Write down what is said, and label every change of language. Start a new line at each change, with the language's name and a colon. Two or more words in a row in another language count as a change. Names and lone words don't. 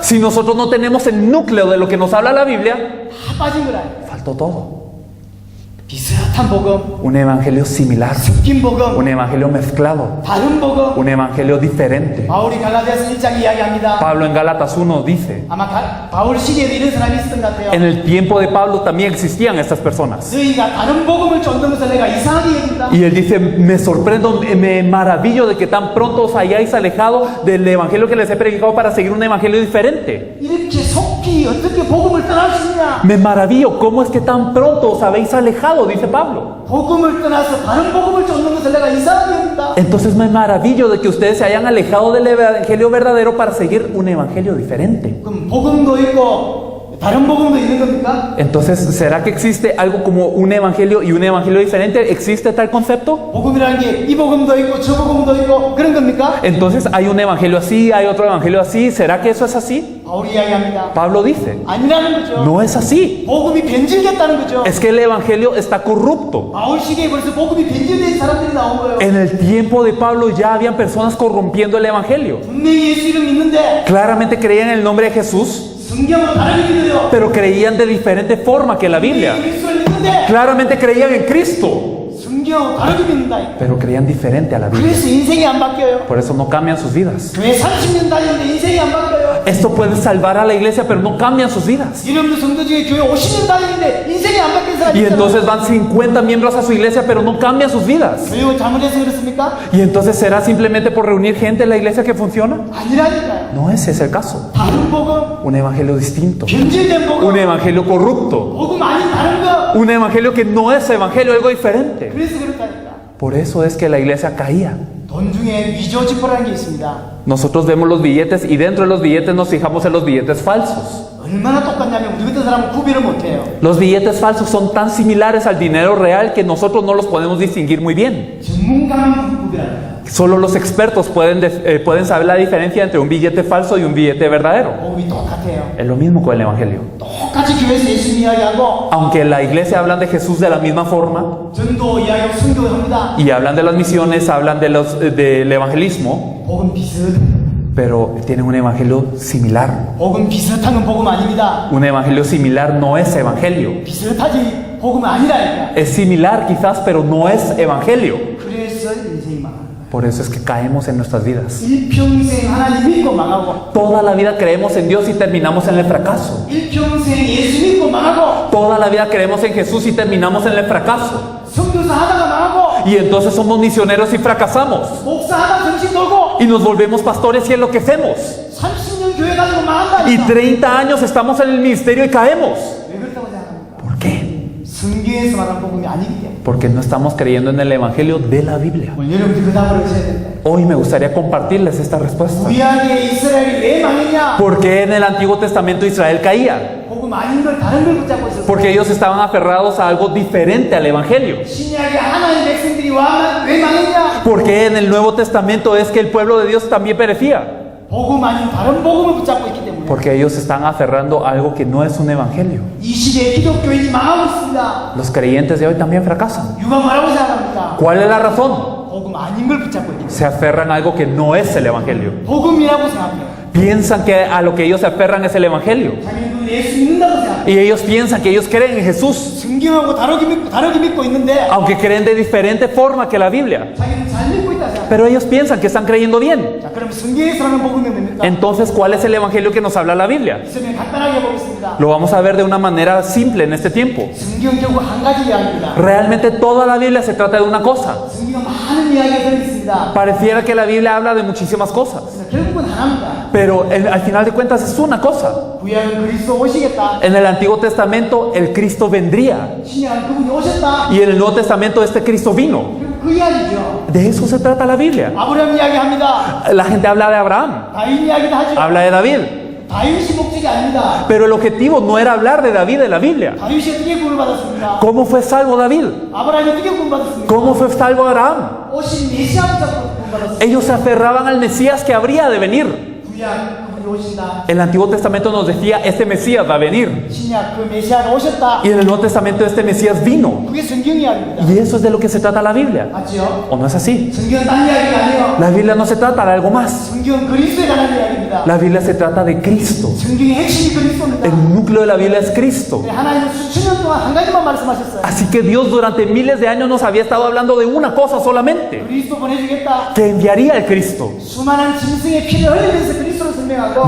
Spanish: si nosotros no tenemos el núcleo de lo que nos habla la Biblia,
Korean: 다 빠진 거라.
Spanish: faltó todo.
Korean: 비슷한 비슷한 복음,
Spanish: un evangelio similar,
Korean: 섞인 복음,
Spanish: un evangelio mezclado,
Korean: 다른 복음.
Spanish: un evangelio diferente.
Korean: 바울이 갈라디아서 1장 이야기합니다.
Spanish: Pablo en Gálatas 1 dice,
Korean: 아마 바울 시대에도 이런 사람이 있었던 것 같아요.
Spanish: en el tiempo de Pablo también existían estas personas.
Korean: 너희가 다른 복음을 쫓는 것을 내가 이상하게 여긴다.
Spanish: Y él dice, me sorprendo, me maravillo de que tan pronto os hayáis alejado del evangelio que les he predicado para seguir un evangelio diferente.
Korean: 이렇게 속히 어떻게 복음을 떠날 수 있냐?
Spanish: Me maravillo, ¿cómo es que tan pronto os habéis alejado? Dice Pablo.
Korean: 복음을 떠나서 다른 복음을 쫓는 것을 내가 이상하게 여긴다.
Spanish: Entonces me maravillo de que ustedes se hayan alejado del evangelio verdadero para seguir un evangelio diferente.
Korean: 그럼 복음도 있고 다른 복음도 있는 겁니까?
Spanish: Entonces, ¿será que existe algo como un evangelio y un evangelio diferente? ¿Existe tal concepto?
Korean: 복음이라는 게 이 복음도 있고 저 복음도 있고 그런 겁니까?
Spanish: Entonces, ¿hay un evangelio así, hay otro evangelio así? ¿Será que eso es así?
Korean: 바울이 이야기합니다.
Spanish: Pablo dice,
Korean: 아니라는 거죠.
Spanish: no es así.
Korean: 복음이 변질됐다는 거죠.
Spanish: Es que el evangelio está corrupto.
Korean: 바울 시대에 벌써 복음이 변질된 사람들이 나온 거예요.
Spanish: En el tiempo de Pablo ya habían personas corrompiendo el evangelio.
Korean: 분명히 예수 이름 믿는데
Spanish: Claramente creían en el nombre de Jesús,
Korean: 성경을 다르게 믿어요.
Spanish: pero creían de diferente forma que la Biblia.
Korean: 예수를 믿는데
Spanish: Claramente creían en Cristo,
Korean: 성경을 다르게 믿는다.
Spanish: pero creían diferente a la Biblia.
Korean: 그래서 인생이 안 바뀌어요.
Spanish: Por eso no cambian sus vidas.
Korean: 교회 30년 다니는데 인생이 안 바뀌어요.
Spanish: Esto puede salvar a la iglesia, pero no cambian sus vidas.
Korean: 이름도 성도 중에 교회 50년 다니는데 인생이 안 바뀐 사람이
Spanish: Y
Korean: 있잖아요.
Spanish: entonces van 50 miembros a su iglesia, pero no cambian sus vidas.
Korean: 교육을 잘못해서 그렇습니까?
Spanish: Y entonces será simplemente por reunir gente en la iglesia que funciona.
Korean: 아니라니까요.
Spanish: No ese es el caso.
Korean: 다른 복음,
Spanish: Un evangelio distinto,
Korean: 변질된 복음,
Spanish: un evangelio corrupto,
Korean: 복음 아닌 다른 거.
Spanish: un evangelio que no es evangelio, algo diferente.
Korean: 그래서 그렇다니까.
Spanish: Por eso es que la iglesia caía.
Korean: 돈 중에 위조 지폐라는 게 있습니다.
Spanish: Nosotros vemos los billetes y dentro de los billetes nos fijamos en los billetes falsos.
Korean: 얼마나 똑같냐면 우리 같은 사람은 구별을 못해요.
Spanish: Los billetes falsos son tan similares al dinero real que nosotros no los podemos distinguir muy bien.
Korean: 전문가만 구별합니다.
Spanish: Solo los expertos pueden saber la diferencia entre un billete falso y un billete verdadero.
Korean: 복음이 똑같아요.
Spanish: Es lo mismo con el evangelio.
Korean: 똑같이 교회에서 예수 이야기하고
Spanish: Aunque en la iglesia hablan de Jesús de la misma forma
Korean: 전도 이야기하고 순교를 합니다.
Spanish: y hablan de las misiones, hablan del evangelismo,
Korean: 복음 비슷.
Spanish: pero tienen un evangelio similar.
Korean: 복음 비슷한 건 복음 아닙니다.
Spanish: Un evangelio similar no es evangelio.
Korean: 비슷하지 복음은 아니라니까.
Spanish: Es similar quizás, pero no es evangelio.
Korean: 그래서 인생이 망합니다.
Spanish: Por eso es que caemos en nuestras vidas.
Korean: 일평생 하나님 믿고 망하고
Spanish: Toda la vida creemos en Dios y terminamos en el fracaso.
Korean: 일평생 예수 믿고 망하고
Spanish: Toda la vida creemos en Jesús y terminamos en el fracaso.
Korean: 선교사 하다가 망하고
Spanish: Y entonces somos misioneros y fracasamos.
Korean: 목사하다 정신 돌고
Spanish: Y nos volvemos pastores y enloquecemos.
Korean: 30년 교회 가지고
Spanish: Y
Korean: 망한다니까.
Spanish: 30 años estamos en el ministerio y caemos.
Korean: 왜 그렇다고 생각합니까?
Spanish: ¿Por qué?
Korean: 성경에서 말한 복음이 아니기 때문에.
Spanish: Porque no estamos creyendo en el evangelio de la Biblia.
Korean: 오늘 여러분들 그 답을 하셔야 된다.
Spanish: Hoy me gustaría compartirles esta respuesta.
Korean: 구약의 이스라엘이 왜 망했냐?
Spanish: ¿Por qué en el Antiguo Testamento Israel caía?
Korean: 복음 아닌 걸 다른 걸 붙잡고 있었어.
Spanish: Porque ellos estaban aferrados a algo diferente al evangelio.
Korean: 신약의 하나님 백성들이 왜 망했냐?
Spanish: Porque en el Nuevo Testamento es que el pueblo de Dios también perecía.
Korean: 복음 아닌 다른 복음을 붙잡고 있기 때문에.
Spanish: Porque ellos están aferrando a algo que no es un evangelio.
Korean: 이 시대의 기독교인이 망하고 있습니다.
Spanish: Los creyentes de hoy también fracasan.
Korean: 누가 뭐라고 생각합니까?
Spanish: ¿Cuál es la razón?
Korean: 복음 아닌 걸 붙잡고 있기 때문에.
Spanish: Se aferran a algo que no es el evangelio.
Korean: 복음이라고 생각해요.
Spanish: Piensan que a lo que ellos se aferran es el evangelio.
Korean: 자기는 예수 믿는다고 생각해요.
Spanish: Y ellos piensan que ellos creen en Jesús,
Korean: 성경하고 다르게 믿고 있는데
Spanish: aunque creen de diferente forma que la Biblia.
Korean: 자기는 잘 믿고 있다 생각해요.
Spanish: Pero ellos piensan que están creyendo bien.
Korean: 자, 그럼 성경에서 하는 복음이 뭡니까?
Spanish: Entonces, ¿cuál es el evangelio que nos habla la Biblia?
Korean: 이성을 간단하게 보겠습니다.
Spanish: Lo vamos a ver de una manera simple en este tiempo.
Korean: 성경 결국 한 가지 이야기입니다.
Spanish: Realmente toda la Biblia se trata de una cosa.
Korean: 성경은 많은 이야기가 들어있습니다.
Spanish: Pareciera que la Biblia habla de muchísimas cosas,
Korean: 결국은 하나입니다.
Spanish: pero al final de cuentas es una cosa.
Korean: 구약은 그리스도 오시겠다.
Spanish: En el Antiguo Testamento el Cristo vendría
Korean: 신약은 그분이 오셨다.
Spanish: y en el Nuevo Testamento este Cristo vino.
Korean: 그 이야기죠.
Spanish: De eso se trata la Biblia.
Korean: 아브라함 이야기합니다.
Spanish: La gente habla de Abraham,
Korean: 다윗 이야기도 하죠.
Spanish: habla de David,
Korean: 다윗이 목적이 아닙니다.
Spanish: pero el objetivo no era hablar de David en la Biblia.
Korean: 다윗이 어떻게 구원을 받았습니까?
Spanish: ¿Cómo fue salvo David?
Korean: 아브라함이 어떻게 구원받았습니까?
Spanish: ¿Cómo fue salvo Abraham?
Korean: 오신 메시아 붙잡고 구원받았습니다.
Spanish: Ellos se aferraban al Mesías que habría de venir.
Korean: 구약 그분이 오신다.
Spanish: El Antiguo Testamento nos decía, este Mesías va a venir.
Korean: 신약 그 메시아가 오셨다.
Spanish: Y en el Nuevo Testamento este Mesías vino.
Korean: 그게 성경 이야기입니다.
Spanish: Y eso es de lo que se trata la Biblia.
Korean: 맞죠?
Spanish: ¿O no es así?
Korean: 성경은 딴 이야기가 아니에요.
Spanish: La Biblia no se trata de algo más.
Korean: 성경은 그리스도에 관한 이야기입니다.
Spanish: La Biblia se trata de Cristo.
Korean: 성경의 핵심이 그리스도입니다.
Spanish: El núcleo de la Biblia es Cristo.
Korean: 하나님은 수천 년 동안 한 가지만 말씀하셨어요.
Spanish: Así que Dios durante miles de años nos había estado hablando de una cosa solamente,
Korean: 그리스도 보내주겠다.
Spanish: que enviaría el Cristo,
Korean: 수많은 짐승의 피를 흘리면서 그리스도를 설명하고